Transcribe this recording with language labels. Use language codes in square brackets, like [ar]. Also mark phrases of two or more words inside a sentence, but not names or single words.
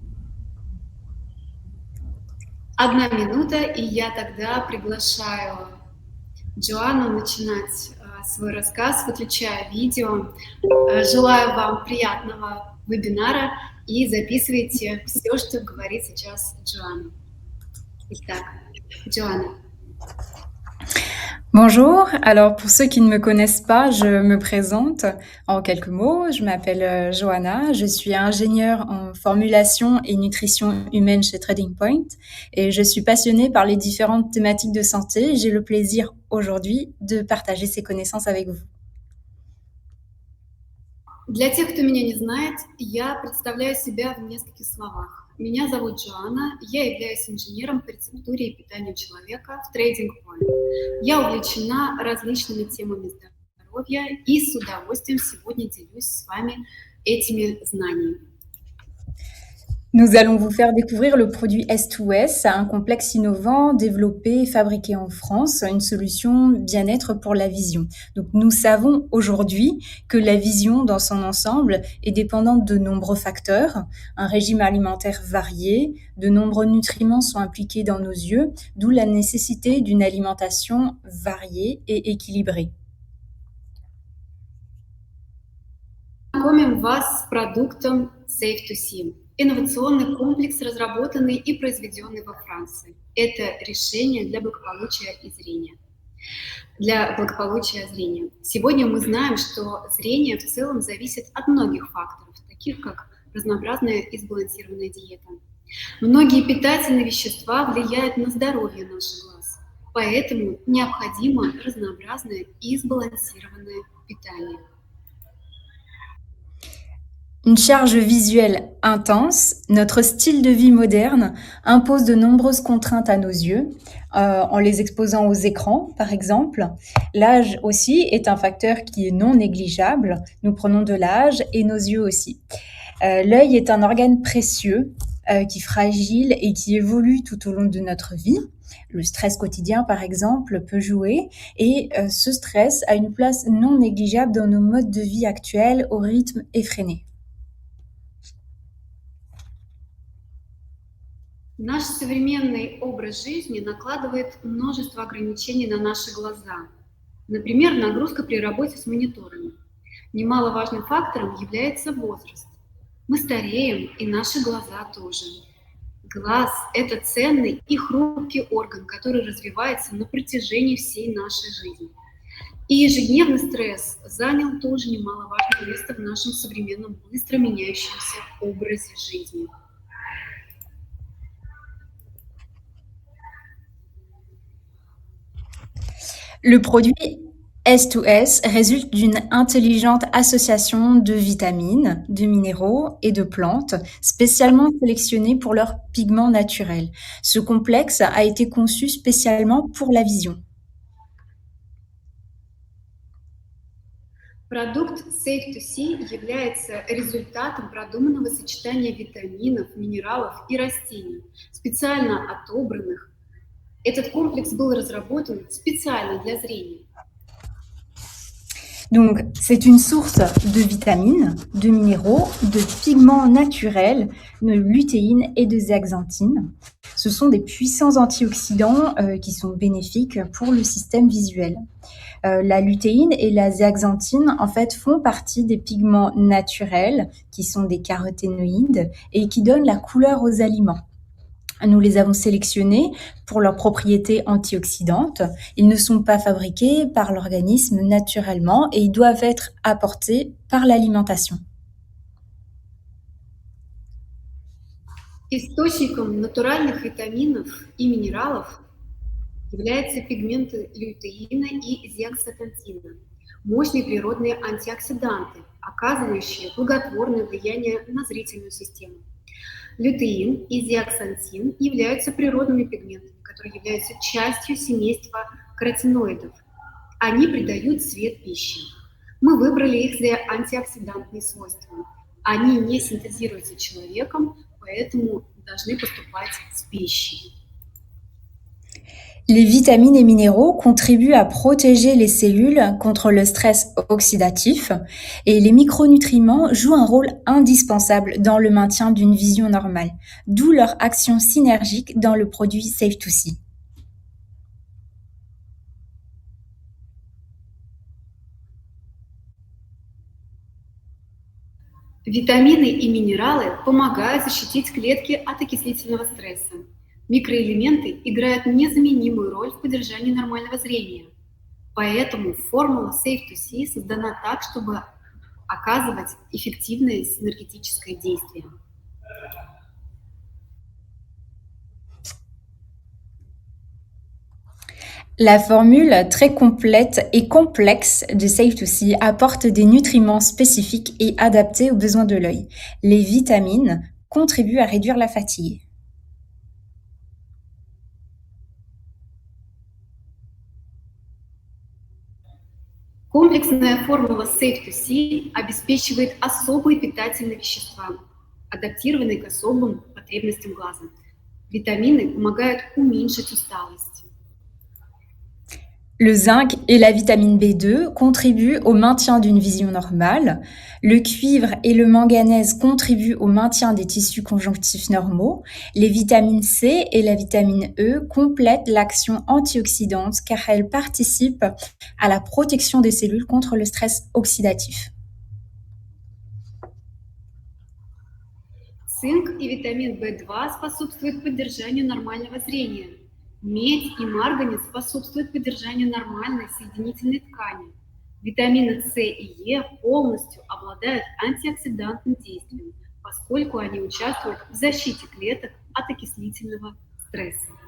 [ru] 1 минута, и я тогда приглашаю Джоанну начинать свой рассказ, выключая видео. Желаю вам приятного вебинара и записывайте все, что говорит сейчас Джоанна. Итак, Джоанна. [fr] Bonjour, alors pour ceux qui ne me connaissent pas, je me présente en quelques mots. Je m'appelle Johanna, je suis ingénieure en formulation et nutrition humaine chez Trading Point et je suis passionnée par les différentes thématiques de santé. J'ai le plaisir aujourd'hui de partager ces connaissances avec vous. [ru] Для тех, кто меня не знает, я представляю себя в нескольких словах. Меня зовут Джоанна, я являюсь инженером по рецептуре и питанию человека в Trading Point. Я увлечена различными темами здоровья и с удовольствием сегодня делюсь с вами этими знаниями. [fr] Nous allons vous faire découvrir le produit S2S, un complexe innovant développé et fabriqué en France, une solution bien-être pour la vision. Donc nous savons aujourd'hui que la vision dans son ensemble est dépendante de nombreux facteurs, un régime alimentaire varié, de nombreux nutriments sont impliqués dans nos yeux, d'où la nécessité d'une alimentation variée et équilibrée. [ru] Знакомим вас с продуктом Safe2C. Инновационный комплекс, разработанный и произведенный во Франции. Это решение для благополучия и зрения. Для благополучия зрения. Сегодня мы знаем, что зрение в целом зависит от многих факторов, таких как разнообразная и сбалансированная диета. Многие питательные вещества влияют на здоровье наших глаз, поэтому необходимо разнообразное и сбалансированное питание. [fr] Une charge visuelle intense, notre style de vie moderne impose de nombreuses contraintes à nos yeux, en les exposant aux écrans, par exemple. L'âge aussi est un facteur qui est non négligeable. Nous prenons de l'âge et nos yeux aussi. L'œil est un organe précieux qui est fragile et qui évolue tout au long de notre vie. Le stress quotidien, par exemple, peut jouer et ce stress a une place non négligeable dans nos modes de vie actuels au rythme effréné. [ru] Наш современный образ жизни накладывает множество ограничений на наши глаза. Например, нагрузка при работе с мониторами. Немаловажным фактором является возраст. Мы стареем, и наши глаза тоже. Глаз – это ценный и хрупкий орган, который развивается на протяжении всей нашей жизни. И ежедневный стресс занял тоже немаловажное место в нашем современном, быстро меняющемся образе жизни. [fr] Le produit S2S résulte d'une intelligente association de vitamines, de minéraux et de plantes spécialement sélectionnés pour leurs pigments naturels. Ce complexe a été conçu spécialement pour la vision. [ru] Продукт Safe2C является результатом продуманного сочетания витаминов, минералов и растений, специально отобранных. Этот комплекс был разработан специально для зрения. [fr] Donc, c'est une source de vitamines, de minéraux, de pigments naturels, de lutéine et de zéaxanthine. Ce sont des puissants antioxydants qui sont bénéfiques pour le système visuel. La lutéine et la zéaxanthine, en fait, font partie des pigments naturels qui sont des caroténoïdes et qui donnent la couleur aux aliments. Nous les avons sélectionnés pour leurs propriétés antioxydantes. Ils ne sont pas fabriqués par l'organisme naturellement et ils doivent être apportés par l'alimentation. [ru] Источником натуральных витаминов и минералов являются пигменты лютеина и зеаксантина, мощные природные антиоксиданты, оказывающие благотворное влияние на зрительную систему. Лютеин и зеаксантин являются природными пигментами, которые являются частью семейства каротиноидов. Они придают цвет пище. Мы выбрали их за антиоксидантные свойства. Они не синтезируются человеком, поэтому должны поступать с пищей. [fr] Les vitamines et minéraux contribuent à protéger les cellules contre le stress oxydatif et les micronutriments jouent un rôle indispensable dans le maintien d'une vision normale, d'où leur action synergique dans le produit Safe to See. [ru] Витамины и минералы помогают защитить клетки от окислительного стресса. Микроэлементы играют незаменимую роль в поддержании нормального зрения. Поэтому формула Safe to See создана так, чтобы оказывать эффективное синергетическое действие. [fr] La formule très complète et complexe de Safe to See apporte des nutriments spécifiques et adaptés aux besoins de l'œil. Les vitamines contribuent à réduire la fatigue. [ru] Комплексная формула Safe to See обеспечивает особые питательные вещества, адаптированные к особым потребностям глаза. Витамины помогают уменьшить усталость. [fr] Le zinc et la vitamine B2 contribuent au maintien d'une vision normale. Le cuivre et le manganèse contribuent au maintien des tissus conjonctifs normaux. Les vitamines C et la vitamine E complètent l'action antioxydante car elles participent à la protection des cellules contre le stress oxydatif. [ru] Цинк и витамин В2 способствуют поддержанию нормального зрения. Медь и марганец способствуют поддержанию нормальной соединительной ткани. Витамины С и Е полностью обладают антиоксидантным действием, поскольку они участвуют в защите клеток от окислительного стресса.